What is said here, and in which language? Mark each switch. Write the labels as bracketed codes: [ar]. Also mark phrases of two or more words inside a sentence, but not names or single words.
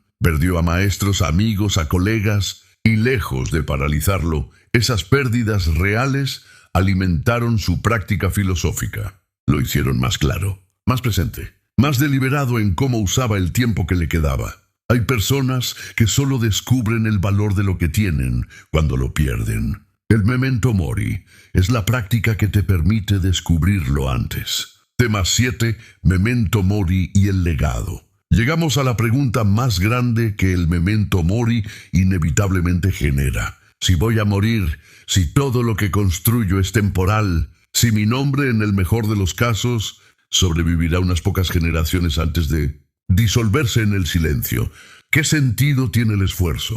[es] Perdió a maestros, a amigos, a colegas, y lejos de paralizarlo, esas pérdidas reales alimentaron su práctica filosófica. Lo hicieron más claro, más presente, más deliberado en cómo usaba el tiempo que le quedaba. Hay personas que solo descubren el valor de lo que tienen cuando lo pierden. El [la] memento mori [es] es la práctica que te permite descubrirlo antes. Tema 7, [la] memento mori [es] y el legado. Llegamos a la pregunta más grande que el [la] memento mori [es] inevitablemente genera. Si voy a morir, si todo lo que construyo es temporal, si mi nombre, en el mejor de los casos, sobrevivirá unas pocas generaciones antes de disolverse en el silencio, ¿qué sentido tiene el esfuerzo?